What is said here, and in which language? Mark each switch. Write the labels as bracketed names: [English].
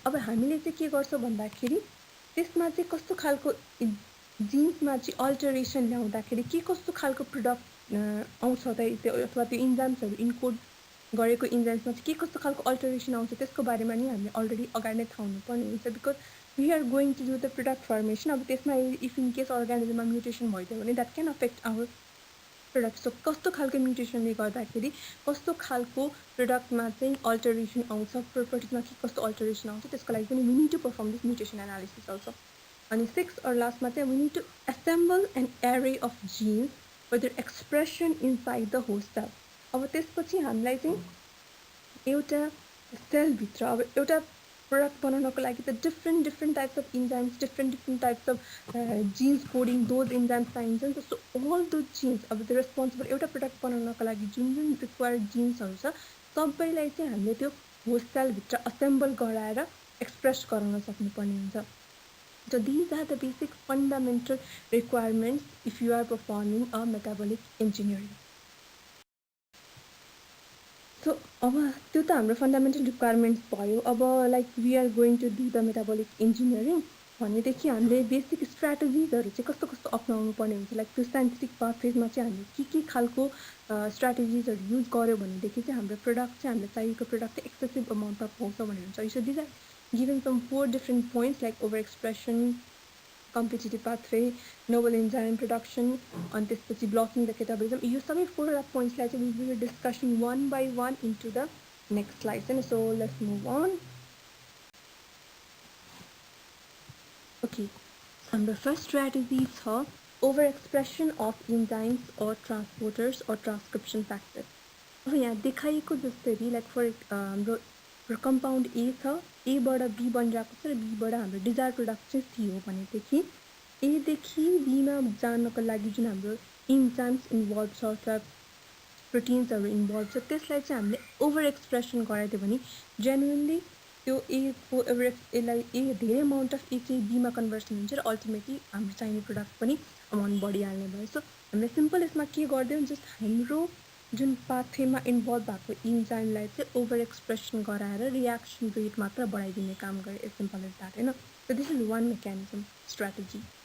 [Nepali] अब हामीले चाहिँ के गर्छौँ भन्दाखेरि त्यसमा चाहिँ कस्तो खालको जिन्समा चाहिँ अल्टरेसन ल्याउँदाखेरि के कस्तो खालको प्रोडक्ट आउँछ त अथवा त्यो इन्जाइम्सहरू इन्कोड गरेको इन्जाइम्समा चाहिँ के कस्तो खालको अल्टरेसन आउँछ त्यसको बारेमा नि हामीले अलरेडी अगाडि नै थाहा हुनुपर्ने हुन्छ. [English] Because we are going to do the product formation. [Nepali] अब त्यसमा [English] if in case अर्गानिजममा mutation [Nepali] भइदियो भने [English] That can affect our product. [Nepali] So कस्तो खालको म्युटेसनले गर्दाखेरि कस्तो खालको प्रोडक्टमा चाहिँ अल्टरेसन आउँछ, प्रोपर्टिजमा के कस्तो अल्टरेसन आउँछ त्यसको लागि पनि [English] We need to perform this mutation analysis also. [Nepali] अनि सिक्स और लास्टमा चाहिँ [English] We need to assemble an array of genes for their expression inside the host cell. [Nepali] अब त्यसपछि हामीलाई चाहिँ एउटा सेलभित्र अब एउटा प्रोडक्ट बनाउनको लागि त [English] different types of enzymes, different types of genes coding those enzymes [Nepali] चाहिन्छ नि त. [English] so all those genes [Nepali] अब त्यो रेस्पोन्सिबल एउटा प्रोडक्ट बनाउनको लागि जुन रिक्वायर्ड जिन्सहरू छ सबैलाई चाहिँ हामीले त्यो होस्ट सेलभित्र असेम्बल गराएर एक्सप्रेस गराउन सक्नुपर्ने हुन्छ. [English] So these are the basic fundamental requirements if you are performing a metabolic engineering. [Nepali] So अब त्यो त हाम्रो फन्डामेन्टल रिक्वायरमेन्ट्स भयो. अब [English] like we are going to do the metabolic engineering [Nepali] भनेदेखि हामीले बेसिक स्ट्राटेजिजहरू चाहिँ कस्तो कस्तो अप्नाउनु पर्ने हुन्छ. लाइक त्यो साइन्टिफिक पाथवेजमा चाहिँ हामीले के खालको स्ट्राटेजिजहरू युज गर्यो भनेदेखि चाहिँ हाम्रो प्रोडक्ट चाहिँ हामीलाई चाहिएको प्रोडक्ट चाहिँ एक्सेसिभ अमाउन्टमा पाउँछ भनेर हुन्छ. [English] so these are given some 4 different points like over expression, competitive pathway, novel enzyme production, and [Nepali] त्यसपछि [English] blocking the catabolism. [Nepali] यो सबै [English] 4 points we will be discussing one by one into the next slide. And so let's move on. Okay, our first strategy is overexpression of enzymes or transporters or transcription factors. [Nepali] अब यहाँ देखाइएको जस्तै [English] like for [Nepali] हाम्रो compound ए छ, एबाट be बनिरहेको छ र बीबाट हाम्रो डिजायर प्रोडक्ट चाहिँ सी हो भनेदेखि एदेखि बीमा जानको लागि जुन हाम्रो इन्जाइम्स इन्भल्भ छ अथवा प्रोटिन्सहरू इन्भल्भ छ त्यसलाई चाहिँ हामीले ओभर एक्सप्रेसन गराइदियो भने जेन्युनली त्यो एको यसलाई धेरै अमाउन्ट अफ ए चाहिँ बीमा कन्भर्सन हुन्छ र अल्टिमेटली हाम्रो चाहिने प्रडक्ट पनि अमाउन्ट बढिहाल्ने भयो। सो हामीले सिम्पल यसमा के गरिदियौँ, जस्ट हाम्रो जुन पाथवेमा इन्भल्भ भएको इन्जाइमलाई चाहिँ ओभर एक्सप्रेसन गराएर रियाक्सन रेट मात्र बढाइदिने काम गरे, [English] as simple as that [Nepali] होइन। [English] So this is one mechanism strategy.